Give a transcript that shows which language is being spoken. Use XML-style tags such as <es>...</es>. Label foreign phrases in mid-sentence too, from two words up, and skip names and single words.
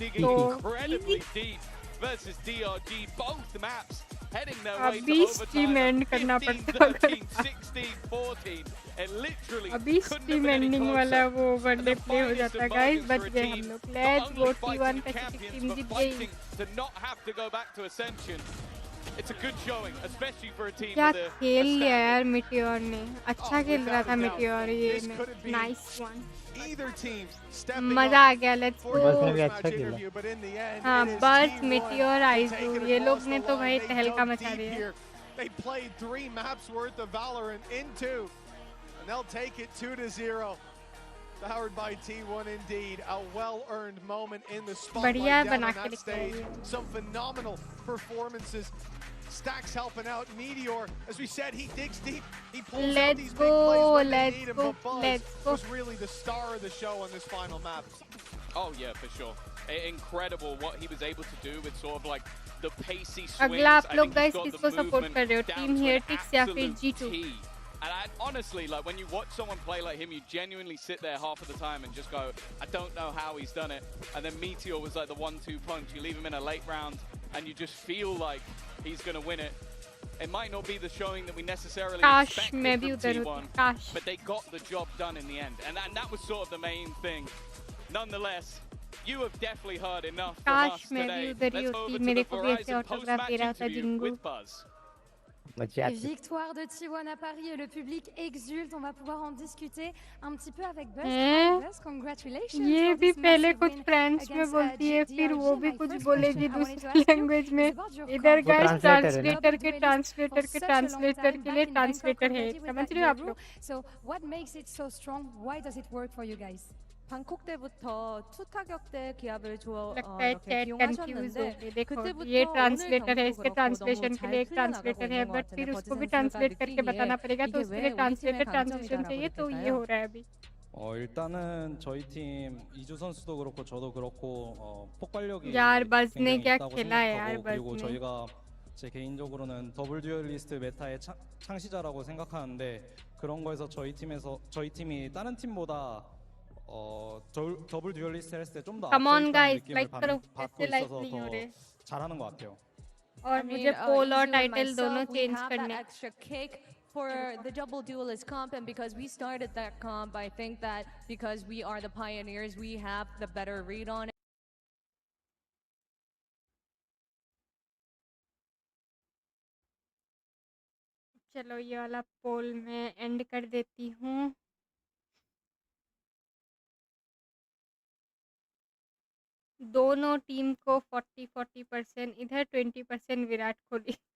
<hi>तो अभी</hi> <en>stream end</en> <hi>करना पड़ता अभी</hi> <en>stream ending</en> <hi>वाला वो वनडे प्ले हो जाता है गाइस बच गए हम लोग</hi> <en>let's go</en> <hi>T1 पैसिफिक टीम जीत गई क्या खेल लिया यार मेटियोर ने अच्छा खेल रहा था मेटियोर ये</hi> <en>nice one</en> <hi>मजा आ गया</hi> <en>let's go</en> <hi>बस ने भी अच्छा खेला हाँ बस मेटियोर आइजू ये लोग ने तो भाई तहलका मचा दिया</hi> <en>And they'll take it 2-0. Powered by T1 indeed. A well-earned moment in the spotlight down on that stage. Some phenomenal performances. Stacks helping out. Meteor, as we said, he digs deep. He pulls out these big plays when they need him. But Buzz was really the star of the show on this final map. Oh yeah, for sure. Incredible what he was able to do with sort of like the pacey swings.</en> <hi>अगला आप लोग गाइस किसको सपोर्ट कर रहे हो टीम हेयरटिक्स या फिर G2</hi> <en>And honestly, like when you watch someone play like him, you genuinely sit there half of the time and just go, I don't know how he's done it. And then Meteor was like the 1-2 punch. You leave him in a late round and you just feel like he's going to win it. It might not be the showing that we necessarily expected from T1, but they got the job done in the end. And that was sort of the main thing. Nonetheless, you have definitely heard enough from us today. Let's over to the Verizon post-match interview with Buzz.</en> <fr>Victoire de T1 à Paris et le public exulte. On va pouvoir en discuter un petit peu avec Buzz.</fr> <en>Buzz, congratulations.</en> <hi>ये भी पहले कुछ फ्रेंच में बोलती है फिर वो भी कुछ बोलेगी दूसरी लैंग्वेज में इधर गाइस ट्रांसलेटर के लिए ट्रांसलेटर है समझ रहे हो आप लोग</hi> <en>So what makes it so strong? Why does it work for you guys?</en> <ko>방콕 때부터 투 타격 때 기압을</ko> <hi>लगता है</hi> <ko>이렇게 이용하셨는데</ko> <hi>देखो ये ट्रांसलेटर है इसके ट्रांसलेशन के लिए एक ट्रांसलेटर है बट फिर उसको भी ट्रांसलेट करके बताना पड़ेगा तो उसके लिए</hi> <en>translator translation</en> <hi>चाहिए तो ये हो रहा है अभी</hi> <ko>일단은 저희 팀 이주 선수도 그렇고 저도 그렇고 폭발력이</ko> <hi>यार बस ने क्या खेला है यार बस</hi> <ko>그리고 저희가 제 개인적으로는 더블 듀얼리스트 메타의 창시자라고 생각하는데 그런 거에서 저희 팀이 다른 팀보다 더블 듀얼리스트 했을 때 좀 더 압도적인 느낌을 받고 있어서 더 잘하는 것 같아요.</ko> <hi>और मुझे पोल और टाइटल दोनों चेंज करने</hi> <en>for the double duelist comp, and because we started that comp, I think that because we are the pioneers, we have the better read on it.</en> <hi>चलो ये वाला पोल मैं एंड कर देती हूँ दोनों टीम को 40% इधर 20% विराट कोहली</hi>